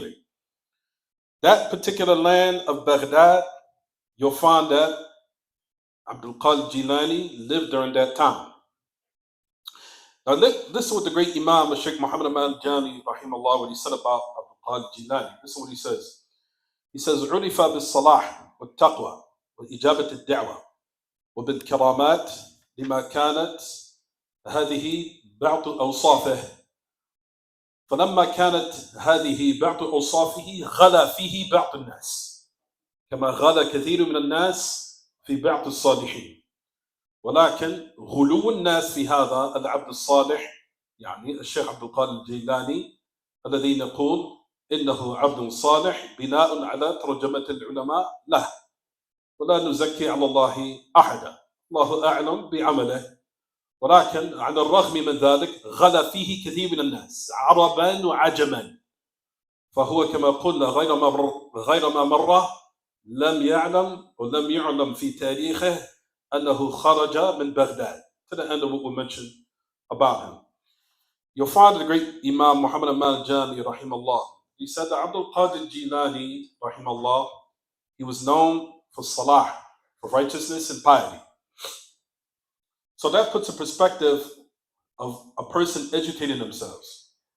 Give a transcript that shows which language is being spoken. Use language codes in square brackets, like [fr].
[en] Anyway, that particular land of Baghdad, you'll find that Abdul Qadir Jilani lived during that time. Now listen what the great Imam, Sheikh Muhammad al-Jami, rahimahullah, what he said about al-Jilani. This is what he says. He says, [ar] عُرِفَ بِالصَّلَاحِ وَالتَّقْوَى وَإِجَابَةِ الدَّعْوَةِ وبالكرامات لما كانت هذه بعض أوصافه فلما كانت هذه بعض أوصافه غلا فيه بعض الناس كما غلا كثير من الناس في بعض الصالحين ولكن غلو الناس في هذا العبد الصالح يعني الشيخ عبد القادر الجيلاني الذي نقول إنه عبد صالح بناء على ترجمة العلماء له ولا نزكي على الله أحدا الله أعلم بعمله ولكن على الرغم من ذلك غلا فيه كثير من الناس عربا وعجما فهو كما قلنا غير ما مر لم يعلم في تاريخه أنه خرج من بغداد. [en] To the end of what we mentioned about him. You'll find the great Imam Muhammad al-Jami rahimahullah. He said that Abdul Qadir Jilani rahimahullah, he was known for salah, for righteousness and piety. So that puts a perspective of a person educating themselves.